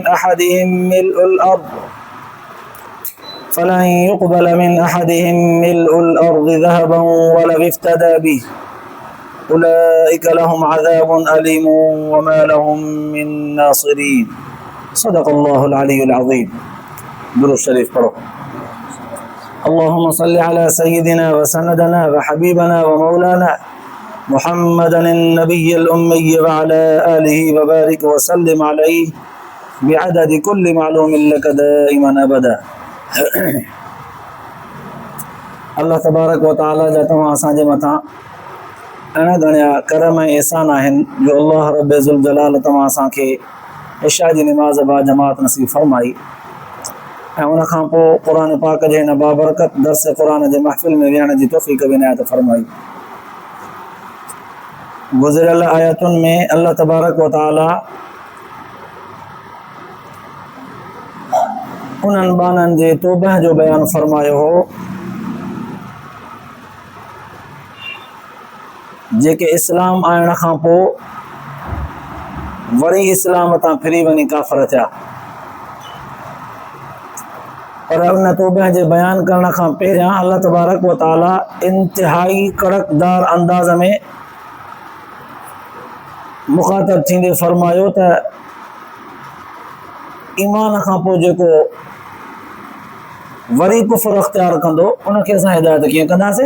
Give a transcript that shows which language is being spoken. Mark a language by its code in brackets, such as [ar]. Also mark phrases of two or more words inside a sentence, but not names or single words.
[ar] من أحدهم ملء الأرض ذهبا ولو افتدى به أولئك لهم عذاب أليم وما لهم من ناصرين. صدق الله العلي العظيم. [ur] درود شریف پڑھو. [ar] اللهم صل على سيدنا وسندنا وحبيبنا ومولانا محمد النبي الأمي وعلى آله وبارك وسلم عليه بعدد كل معلوم لك دائما أبدا. الله تبارك وتعالى [sd] जा तव्हां असांजे मथां अहिड़ा घणा करम ऐं एहसान आहिनि जो अल्लाह रब्बे ज़ुल जलाल तव्हां असांखे इशा जी निमाज़ बा जमात नसीब फरमाई ऐं उन खां पोइ क़ुर पाक जे हिन बाबरकत दर्स क़ुर जे महफ़िल में विहण जी तौफ़ीक़ बि इनायत फरमाई। गुज़िरियल आयतुनि में [ar] الله تبارك وتعالى [sd] उन्हनि बाननि जे तौबह जो बयानु फरमायो हो जेके इस्लाम आणण खां पोइ वरी इस्लाम तां फिरी वञी काफ़िर थिया, पर उन तौबह जे बयान करण खां पहिरियां [ar] الله تبارك وتعالى [sd] इंतिहाई कड़कदार अंदाज़ में मुखातब थींदे फरमायो त ईमान खां पोइ जेको वरी कुफ़्र अख्तियार कंदो उनखे असां हिदायत कीअं कंदासीं?